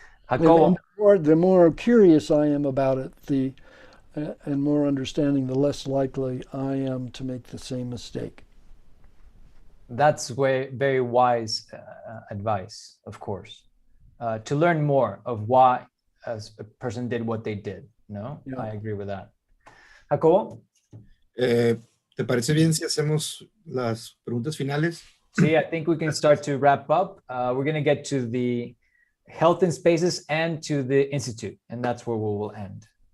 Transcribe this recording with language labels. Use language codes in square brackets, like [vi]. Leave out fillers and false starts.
[en] The more curious I am about it, and more understanding, the less likely I am to make the same mistake. That's very wise advice, of course, to learn more of why a person did what they did. No, yeah. I agree with that. Jacobo? [es] ¿Te parece bien si hacemos las preguntas finales? [en] Sí, I think we can start to wrap up. We're going to get to the health in spaces and to the institute, and that's where we will end.